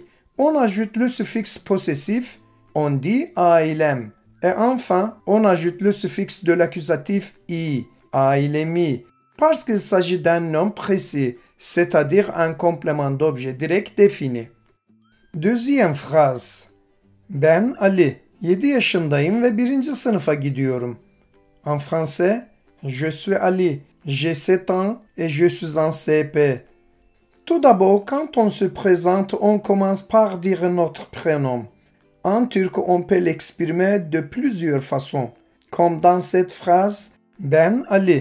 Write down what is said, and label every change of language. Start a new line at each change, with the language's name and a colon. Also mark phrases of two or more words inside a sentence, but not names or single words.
French: On ajoute le suffixe possessif, on dit ailem. Et enfin, on ajoute le suffixe de l'accusatif i, ailemi, parce qu'il s'agit d'un nom précis, c'est-à-dire un complément d'objet direct défini. Deuxième phrase.
Turkish: Ben Ali, 7 yaşındayım ve 1. sınıfa gidiyorum.
French: En français, je suis Ali, j'ai 7 ans et je suis en CP. Tout d'abord, quand on se présente, on commence par dire notre prénom. En turc, on peut l'exprimer de plusieurs façons, comme dans cette phrase « Ben Ali ».